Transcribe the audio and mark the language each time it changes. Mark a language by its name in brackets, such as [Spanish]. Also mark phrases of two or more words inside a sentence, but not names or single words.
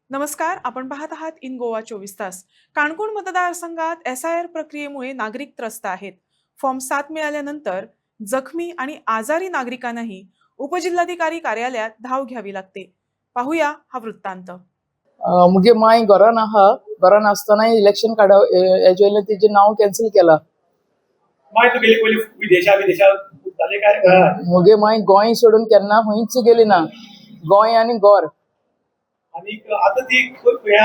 [Marathi] नमस्कार, आपण पाहत आहात इन गोवा 24 तास. काणकोण मतदारसंघात SIR प्रक्रियेमुळे नागरिक त्रस्त आहेत. फॉर्म 7 मिळाल्यानंतर जखमी आणि आजारी नागरिकांनाही उपजिल्हाधिकारी कार्यालयात धाव घ्यावी लागते. पाहूया हा वृत्तांत. [Konkani] मुगे माय घरान आहा. घरान आसतना इलेक्शन काडा हेजे वयल्यान तेजें नांव कॅन्सल केला. माय तू गेली पयली विदेशात जाले काय मुगे माय गोंय सोडून केन्ना खंयच गेली ना. गोंय आनी गोर. [Marathi] आणि आता ती ह्या